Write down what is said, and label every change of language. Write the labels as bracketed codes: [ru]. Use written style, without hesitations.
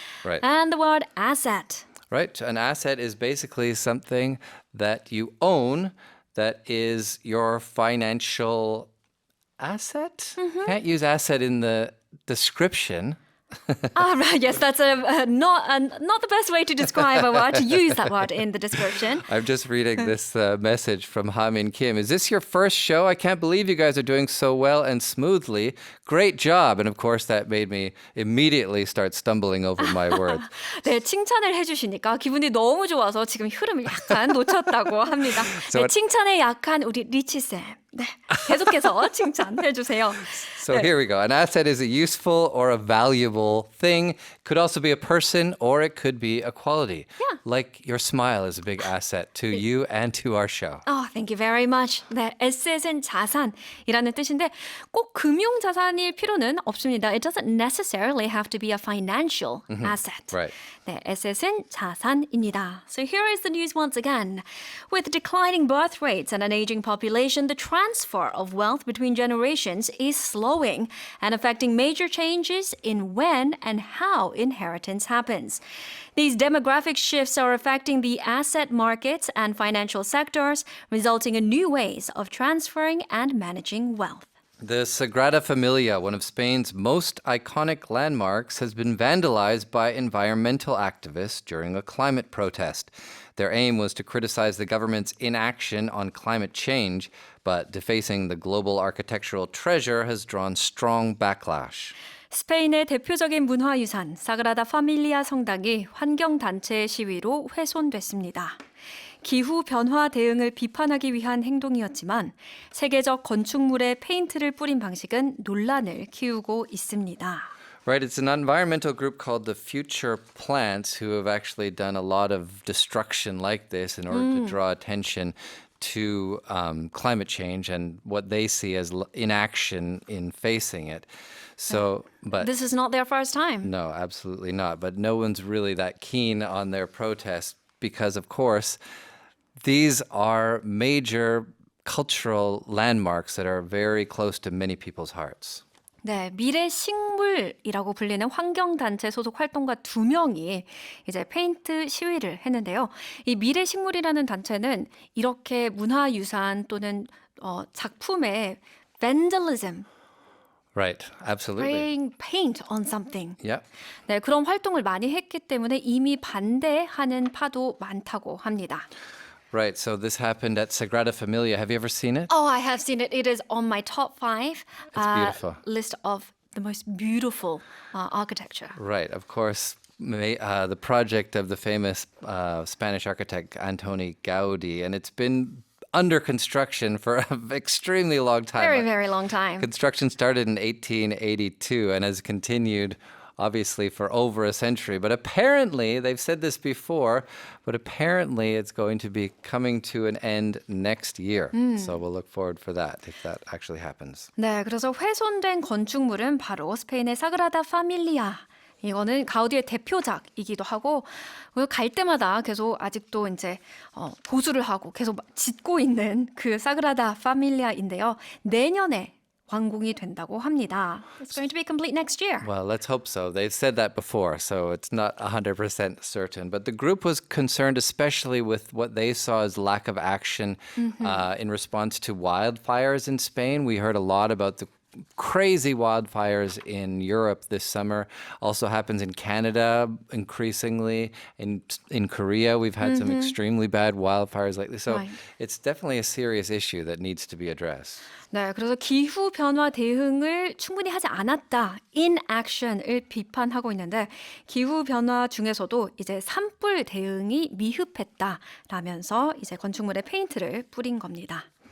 [en] Right. And the word asset. Right? An asset is basically something that you own that is your financial asset. Can't use asset in the description. Right. Yes, that's not the best way to describe a word, to use that word in the description. I'm just reading this message from Hamin Kim. Is this your first show? I can't believe you guys are doing so well and smoothly. Great job. And of course, that made me immediately start stumbling over my words. [ko] 네, 칭찬을 해주시니까 기분이 너무 좋아서 지금 흐름을 약간 놓쳤다고 합니다. 네, 칭찬에 약한 우리 리치 쌤. 네, 계속해서 칭찬해 주세요. [en] So [ko] 네. [en] here we go. An asset is a useful or a valuable thing. Could also be a person or it could be a quality. Yeah. Like your smile is a big asset to you and to our show. Oh, thank you very much. [ko] 네, asset은 자산이라는 뜻인데 꼭 금융 자산일 필요는 없습니다. [en] It doesn't necessarily have to be a financial asset. Right. [ko] 네, asset은 자산입니다. [en] So here is the news once again. With declining birth rates and an aging population, the transfer of wealth between generations is slowing and affecting major changes in when and how inheritance happens. These demographic shifts are affecting the asset markets and financial sectors, resulting in new ways of transferring and managing wealth. The Sagrada Familia, one of Spain's most iconic landmarks, has been vandalized by environmental activists during a climate protest. Their aim was to criticize the government's inaction on climate change, but defacing the global architectural treasure has drawn strong backlash. [ko] 스페인의 대표적인 문화유산 사그라다 파밀리아 성당이 환경단체의 시위로 훼손됐습니다. 기후 변화 대응을 비판하기 위한 행동이었지만 세계적 건축물에 페인트를 뿌린 방식은 논란을 키우고 있습니다. [en] Right, it's an environmental group called the Future Plants who have actually done a lot of destruction like this in order to draw attention to climate change and what they see as inaction in facing it. So, but This is not their first time. no, absolutely not. But no one's really that keen on their protest because, of course, these are major cultural landmarks that are very close to many people's hearts. [ko] 네, 미래 식물이라고 불리는 환경단체 소속 활동가 2명이 이제 페인트 시위를 했는데요. 이 미래 식물이라는 단체는 이렇게 문화유산 또는 작품에 vandalism, [en] Right, absolutely. spraying paint on something. Yeah. [ko] 네, 그런 활동을 많이 했기 때문에 이미 반대하는 파도 많다고 합니다. [en] Right, so this happened at Sagrada Familia. Have you ever seen it? Oh, I have seen it. It is on my top 5 beautiful. list of the most beautiful architecture. Right, of course. The project of the famous Spanish architect Antoni Gaudi, and it's been under construction for an extremely long time. Very, very long time. Construction started in 1882 and has continued obviously for over a century. But apparently, they've said this before, but apparently it's going to be coming to an end next year. So we'll look forward for that if that actually happens. [ko] 네, 그래서 훼손된 건축물은 바로 스페인의 사그라다 파밀리아. 이거는 가우디의 대표작이기도 하고 갈 때마다 계속 아직도 이제 보수를 하고 계속 짓고 있는 그 사그라다 파밀리아인데요. 내년에 완공이 된다고 합니다. [en] It's going to be complete next year. Well, let's hope so. They've said that before, so it's not 100% certain. But the group was concerned especially with what they saw as lack of action in response to wildfires in Spain. We heard a lot about the crazy wildfires in Europe this summer. Also happens in Canada increasingly. In Korea, we've had some extremely bad wildfires lately. So Right. it's definitely a serious issue that needs to be addressed. [ko] 네, 그래서 기후 변화 대응을 충분히 하지 않았다. inaction을 비판하고 있는데 기후 변화 중에서도 이제 산불 대응이 미흡했다라면서 이제 건축물에 페인트를 뿌린 겁니다.